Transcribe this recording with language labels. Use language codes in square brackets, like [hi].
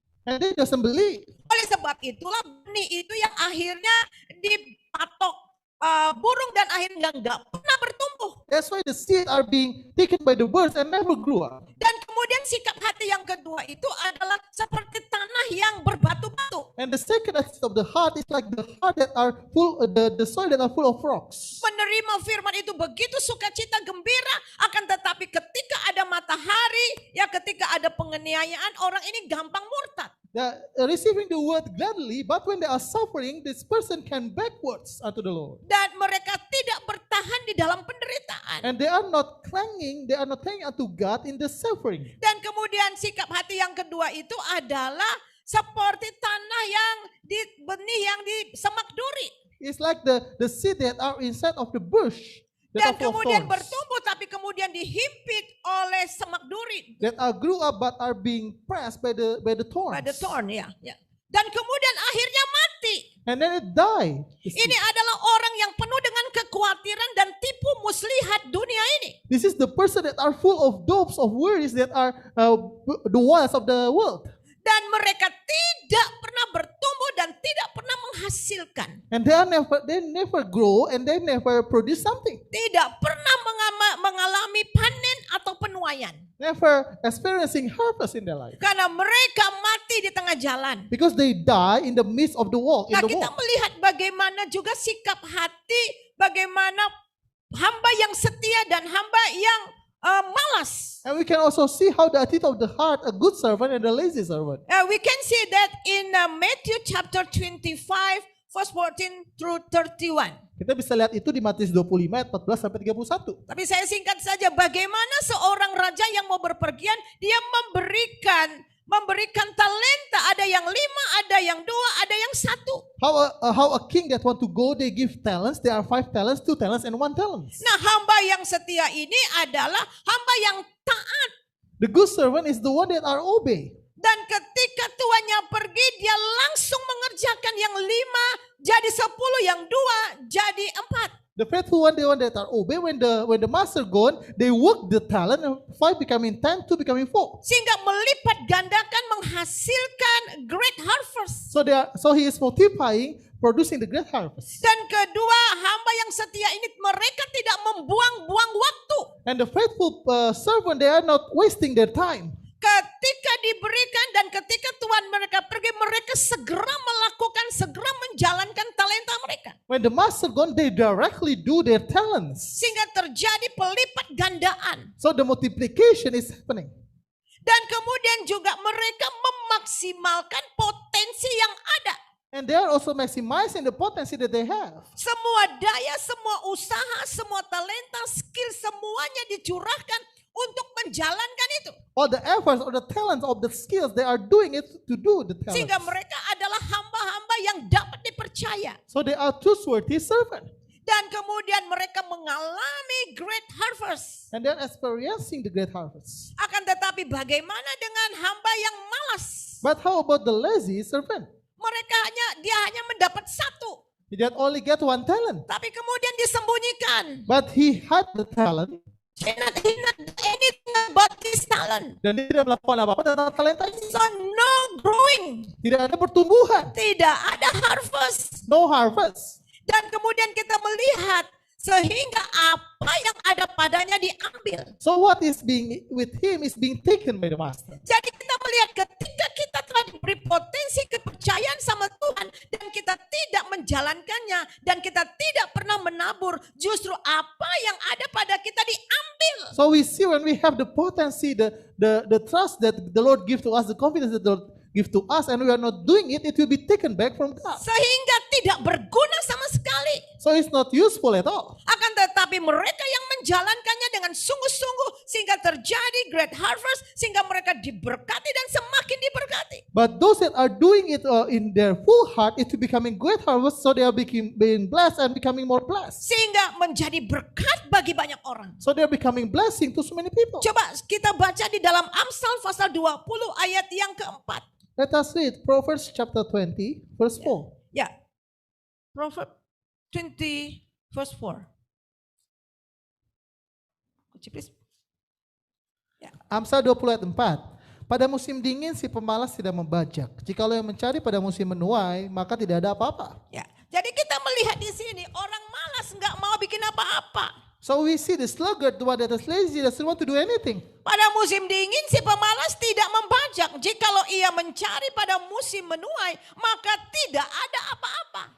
[en] And they doesn't believe. [id] Oleh sebab itulah benih itu yang akhirnya dipatok burung dan akhirnya nggak pernah bertumbuh. [en] That's why the seed are being taken by the birds and never grew up. [id] Dan kemudian sikap hati yang kedua itu adalah seperti tanah yang berbatu-batu. [en] And the second attitude of the heart is like the heart that are full, the soil that are full of rocks. [id] Menerima firman itu begitu sukacita gembira, akan tetapi ketika ada matahari, ya ketika ada penganiayaan, orang ini gampang murtad. [en] They are receiving the word gladly, but when they are suffering, this person can backwards unto the Lord. [id] Dan mereka tidak bertahan di dalam penderitaan. [en] And they are not clinging unto God in the suffering. [id] Dan kemudian sikap hati yang kedua itu adalah seperti tanah yang di benih yang di semak duri. [en] It's like the seed that are inside of the bush that [id] Dan [en] are full of [id] kemudian [en] thorns, [id] bertumbuh tapi kemudian dihimpit oleh semak duri. [en] that are grew up but are being pressed by the thorns. [id] Pada thorn ya. Dan kemudian akhirnya mati. [en] And then it died. [id] Ini adalah orang yang penuh dengan kekhawatiran dan tipu muslihat dunia ini. [en] This is the person that are full of dopes of worries that are the wiles of the world. [id] Dan mereka tidak pernah bertumbuh dan tidak pernah menghasilkan. [en] And they never grow and they never produce something. [id] Tidak pernah mengalami panen atau penuaian. [en] Never experiencing harvest in their life. [id] Karena mereka mati di tengah jalan. [en] Because they die in the midst of the walk. [id] Nah, kita melihat bagaimana juga sikap hati, bagaimana hamba yang setia dan hamba yang malas. [en] And we can also see how the attitude of the heart, a good servant and a lazy servant. We can see that in Matthew chapter 25 verse 14 through 31. [id] Kita bisa lihat itu di Matius 25 ayat 14 sampai 31. Tapi saya singkat saja, bagaimana seorang raja yang mau berpergian, dia memberikan talenta, ada yang 5, ada yang 2, ada yang 1. [en] How a king that want to go, they give talents. There are 5 talents, 2 talents, and 1 talent. [id] Nah, hamba yang setia ini adalah hamba yang taat. [en] The good servant is the one that are obey. [id] Dan ketika tuannya pergi, dia langsung mengerjakan yang 5 jadi 10, yang 2 jadi 4. [en] The faithful one, the one that are obey. When the master gone, they work the talent. 5 becoming 10, 2 becoming 4. [id] Sehingga melipat gandakan menghasilkan [en] great harvest. So he is multiplying, producing the great harvest. [id] Dan kedua, hamba yang setia ini mereka tidak membuang-buang waktu. [en] And the faithful servant, they are not wasting their time. [id] Ketika diberikan dan ketika Tuhan mereka pergi, mereka segera menjalankan talenta mereka. [en] When the master gone, they directly do their talents. [id] Sehingga terjadi pelipat gandaan. [en] So the multiplication is happening. [id] Dan kemudian juga mereka memaksimalkan potensi yang ada. [en] And they are also maximizing the potency that they have. [id] Semua daya, semua usaha, semua talenta, skill, semuanya dicurahkan untuk menjalankan itu. [en] All the efforts or the talents of the skills, they are doing it to do the talents. [id] Sehingga mereka adalah hamba-hamba yang dapat dipercaya. [en] So they are trustworthy servants. [id] Dan kemudian mereka mengalami [en] great harvest. And they are experiencing the great harvest. [id] Akan tetapi bagaimana dengan hamba yang malas? [en] But how about the lazy servant? [id] Dia hanya mendapat 1. [en] He did only get 1 talent. [id] Tapi kemudian disembunyikan. [en] But he had the talent. He not do anything about this talent. [id] Dan dia tidak melakukan apa-apa tentang talenta ini. [en] So no growing. [id] Tidak ada pertumbuhan. Tidak ada harvest. [en] No harvest. [id] Dan kemudian kita melihat sehingga apa yang ada padanya diambil. [en] So what is being with him is being taken by the master. [id] Jadi kita melihat ketika kita telah diberi potensi kepercayaan sama Tuhan dan kita tidak menjalankannya dan kita tidak pernah menabur, justru apa yang ada pada kita diambil. [en] So we see when we have the potency, the trust that the Lord gives to us, the confidence that the Lord gives to us, and we are not doing it, it will be taken back from God. [id] Sehingga tidak berguna sama sekali. [en] So it's not useful at all. [id] Akan tetapi mereka yang menjalankannya dengan sungguh-sungguh sehingga terjadi [en] great harvest, [id] sehingga mereka diberkati dan semakin diberkati. [en] But those that are doing it in their full heart, it will becoming great harvest, so they are being blessed and becoming more blessed. [id] Sehingga menjadi berkat bagi banyak orang. [en] So they are becoming blessing to so many people. [id] Coba kita baca di dalam Amsal pasal 20 ayat yang keempat. [en] Let us read Proverbs chapter 20, verse 4. Ya, Proverbs 20 verse 4. Could you please? [id] Amsal 20 ayat 4. Pada musim dingin si pemalas tidak membajak. Jikalau yang mencari pada musim menuai, maka tidak ada apa-apa. Ya, jadi kita melihat di sini orang malas nggak mau bikin apa-apa. [en] So we see the sluggard, the one that is lazy, doesn't want to do anything. [id] Pada musim dingin si pemalas tidak membajak. Jikalau ia mencari pada musim menuai, maka tidak ada apa-apa.